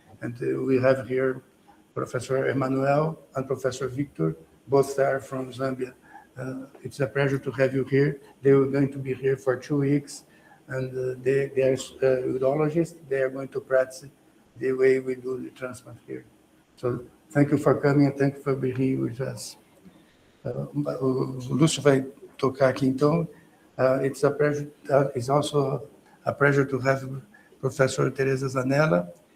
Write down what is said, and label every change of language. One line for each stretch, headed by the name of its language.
English: And we have here Professor Emmanuel and Professor Victor, both are from Zambia. It's a pleasure to have you here. They are going to be here for 2 weeks, and they are urologists. They are going to practice the way we do the transplant here. So thank you for coming and thank you for being here with us.
Portuguese: O Lúcio vai tocar aqui, então.
English: It's a pleasure. It's also a pleasure to have Professor Teresa Zanella.